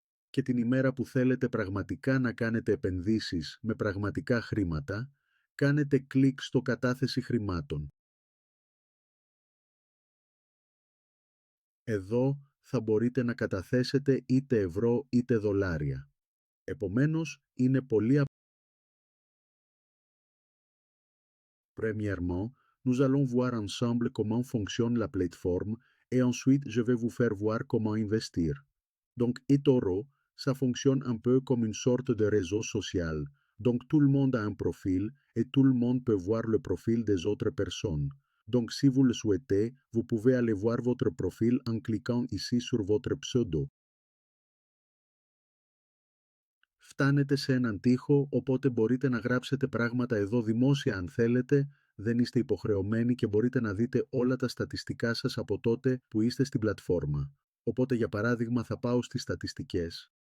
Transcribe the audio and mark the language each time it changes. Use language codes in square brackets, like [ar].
[el] Και την ημέρα που θέλετε πραγματικά να κάνετε επενδύσεις με πραγματικά χρήματα, κάνετε κλικ στο κατάθεση χρημάτων. Εδώ θα μπορείτε να καταθέσετε είτε ευρώ είτε δολάρια. Επομένως, είναι πολύ απλό. [fr] Premièrement, nous allons voir ensemble comment fonctionne la plateforme et ensuite je vais vous faire voir comment investir. Donc, eToro, ça fonctionne un peu comme une sorte de réseau social. Donc, tout le monde a un profil et tout le monde peut voir le profil des autres personnes. Donc, si vous le souhaitez, vous pouvez aller voir votre profil en cliquant ici sur votre pseudo. [el] Φτάνετε σε έναν τοίχο, οπότε μπορείτε να γράψετε πράγματα εδώ δημόσια αν θέλετε, δεν είστε υποχρεωμένοι και μπορείτε να δείτε όλα τα στατιστικά σας από τότε που είστε στην πλατφόρμα. Οπότε για παράδειγμα θα πάω στις στατιστικές.